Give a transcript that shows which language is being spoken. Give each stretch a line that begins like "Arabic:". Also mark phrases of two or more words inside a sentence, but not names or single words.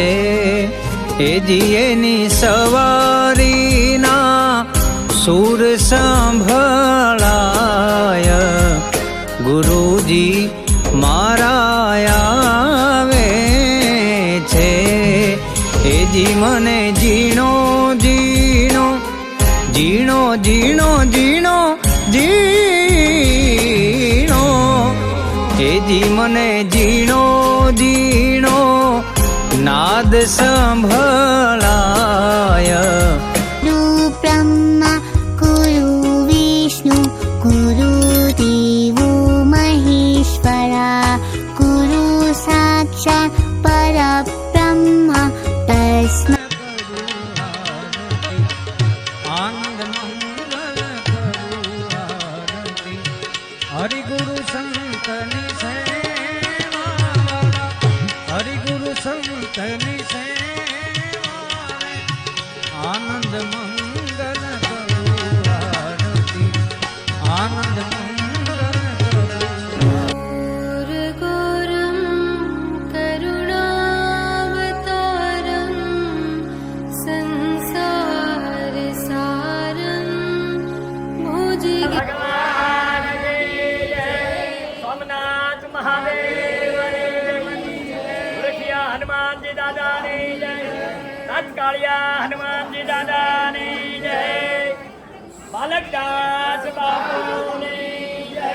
Gujarati: હે જી એની સવારીના સૂર સાંભળાય ગુરુજી મારાયા આવે છે। હે જી મને જીણો જીણો જીણો જીણો જીણો જીણો હે જી મને જીણો જીણો નાદ સાંભળાય
Sanskrit: गुरु ब्रह्मा गुरु विष्णु गुरु देवो महेश्वरा गुरु साक्षात् परब्रह्म तस्मै
Hindi: हरि गुरु संतनि सेवा हरि गुरु संतनि सेवा आनंद मंगल करो आरती आनंद मंगल
Sanskrit: गुरुं करुणावतारं संसारसारं भुजगे
Gujarati: હનુમાન જી દાદા ને જય। તત્કાલિયા હનુમાન જી દાદા ને જય। બાલકદાસ બાબૂ ને જય।